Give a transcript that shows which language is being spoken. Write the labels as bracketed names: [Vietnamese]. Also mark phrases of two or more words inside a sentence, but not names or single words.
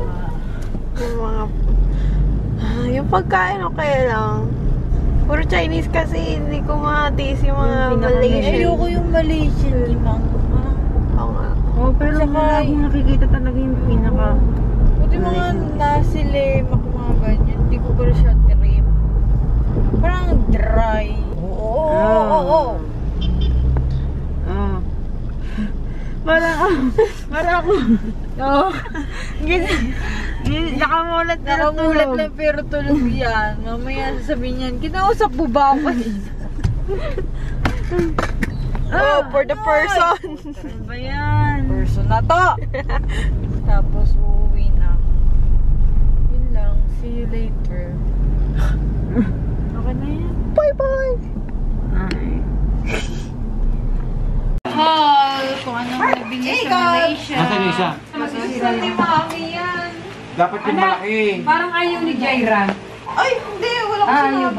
[Filipino] Yung mga... yung pagkain okay lang. Puro Chinese kasi hindi ko matiis yung mga Malaysian. Ayoko yung Malaysian limang. Oo nga. Oh, pero wala akong nakikita talaga yung pinaka... Buti mga [Malay] nasi lemak, [Filipino] mga ganyan. Hindi ko pala siya trip. Parang dry. Oo. Para ako. Oo. Nakamulat Nakamulat lang pero tulog yan. Mamaya sasabihin yan, kinausap mo ba ako kanina? [English] For the person. [Filipino] Ano ba yan? Person na to! Tapos uuwi na. Yun lang. [English] See you later. [Filipino] Okay na yan. [English] Bye-bye. Ay. [Filipino] namin yun sa Malaysia. Nasaan yung isa? Masisira ni Mami yan. Dapat yung malaki. Parang ayaw ni Jaira. Ay, hindi. Wala ko sinabi.